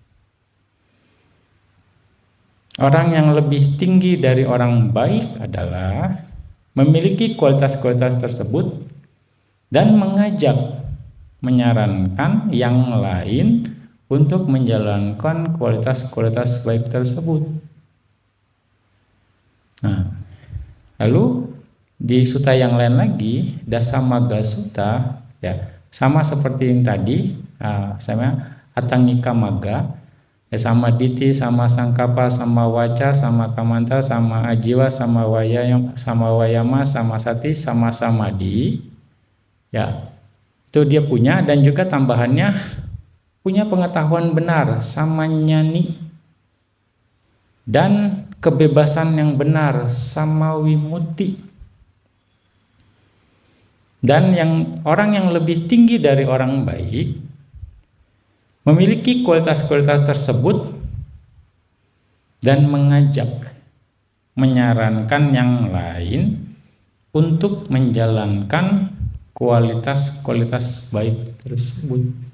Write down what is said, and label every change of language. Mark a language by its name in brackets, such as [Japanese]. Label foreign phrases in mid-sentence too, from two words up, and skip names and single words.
[Indonesian] Orang yang lebih tinggi dari orang baik adalah memiliki kualitas-kualitas tersebut dan mengajak, menyarankan yang lain untuk menjalankan kualitas-kualitas baik tersebut. Nah, lalu di sutta yang lain lagi, Dasamagga Sutta, ya, sama seperti yang tadi, sama [Pali] Atangika Magga, [Indonesian] ya, [Pali] sama diti, sama sangkapa, sama waca, sama kamanta, sama ajiwa, sama wayama, sama sati, sama samadhi, [Indonesian] ya, itu dia punya. Dan juga tambahannya punya pengetahuan benar [Pali] sama nyani, [Indonesian] dan kebebasan yang benar [Pali] sama wimutti. [Indonesian] Dan orang yang lebih tinggi dari orang baik memiliki kualitas-kualitas tersebut dan mengajak, menyarankan yang lain untuk menjalankan kualitas-kualitas baik tersebut.